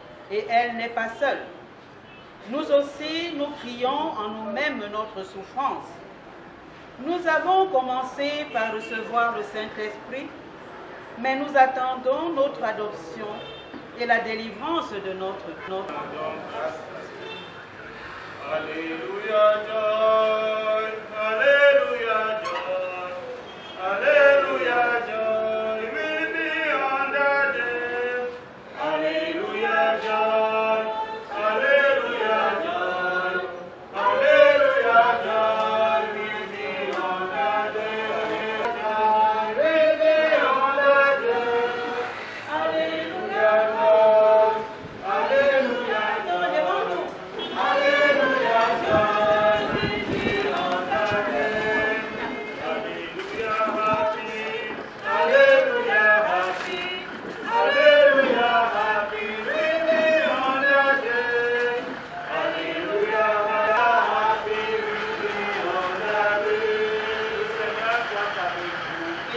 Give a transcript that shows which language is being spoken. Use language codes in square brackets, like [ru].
[fr] Et elle n'est pas seule. Nous aussi, nous crions en nous-mêmes notre souffrance. Nous avons commencé par recevoir le Saint-Esprit, mais nous attendons notre adoption et la délivrance de notre [en] Alléluia, joy, Alléluia, joy, Alléluia, joy, will be on the day. Alléluia, joy, Alléluia, joy, Alléluia, joy, will be on the day. Joy, will be on the day. Alléluia, joy, Alléluia, joy, Alléluia, joy, will be on the day. Alléluia, happy, Alléluia, happy, Alléluia, happy, will be on the day. Alléluia, happy, will be on the day. [fr] Le Seigneur soit avec vous.